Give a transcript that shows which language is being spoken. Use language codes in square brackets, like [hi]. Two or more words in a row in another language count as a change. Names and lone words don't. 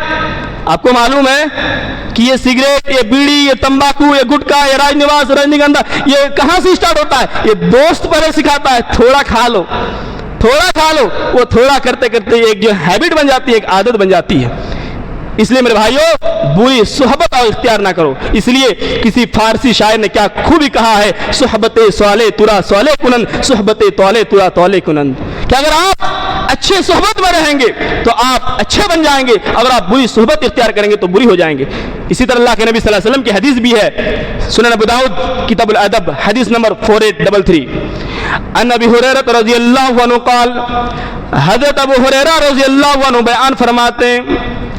[ur] آپ کو معلوم ہے کہ یہ سگریٹ، یہ بیڑی، یہ تمباکو، یہ گٹکا، یہ راج نواس، رجنی گندھا، یہ کہاں سے اسٹارٹ ہوتا ہے؟ یہ دوست پہلے سکھاتا ہے تھوڑا کھا لو، تھوڑا کھا لو۔ وہ تھوڑا کرتے کرتے ایک جو ہیبٹ بن جاتی ہے، ایک عادت بن جاتی ہے۔ اس لیے میرے بھائیوں، بری صحبت اور اختیار نہ کرو۔ اس لیے کسی فارسی شاعر نے کیا خوبی کہا ہے، [fa] صحبت صالح ترا صالح کنند، صحبت طالح ترا طالح کنند، [ur] کہ اگر آپ اچھے صحبت میں رہیں گے تو آپ اچھے بن جائیں گے، اگر آپ بری صحبت اختیار کریں گے تو بری ہو جائیں گے۔ اسی طرح اللہ کے نبی صلی اللہ علیہ وسلم کی حدیث بھی ہے، سنن ابو داؤد کتاب الادب حدیث نمبر 4833، [ar] ان ابی ہریرہ رضی اللہ عنہ قال، [ur] حضرت ابو ہریرہ رضی اللہ عنہ بیان فرماتے ہیں،